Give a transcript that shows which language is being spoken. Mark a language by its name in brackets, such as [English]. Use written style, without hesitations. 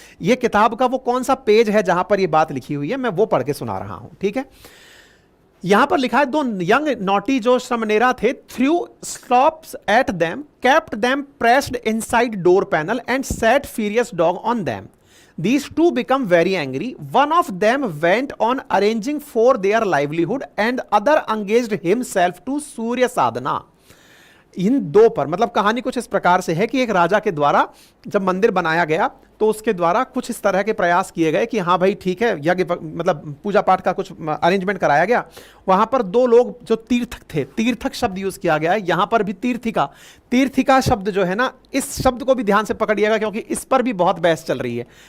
[Hindi] ये किताब का वो कौन सा पेज है जहां पर ये बात लिखी हुई है, मैं वो पढ़ के सुना रहा हूं। ठीक है। [English] यहां पर लिखा है, दो यंग नॉटी जो श्रमनेरा थे, threw slops at them, kept them pressed inside door panel and set furious dog on them. These two become very angry. One of them went on arranging for their livelihood and other engaged himself to सूर्य साधना। [Hindi] इन दो पर मतलब कहानी कुछ इस प्रकार से है कि एक राजा के द्वारा जब मंदिर बनाया गया तो उसके द्वारा कुछ इस तरह के प्रयास किए गए कि हाँ भाई ठीक है, यज्ञ मतलब पूजा पाठ का कुछ अरेंजमेंट कराया गया। वहां पर दो लोग जो तीर्थक थे, तीर्थक शब्द यूज किया गया है, यहां पर भी तीर्थिका, तीर्थिका शब्द जो है ना, इस शब्द को भी ध्यान से पकड़िएगा क्योंकि इस पर भी बहुत बहस चल रही है।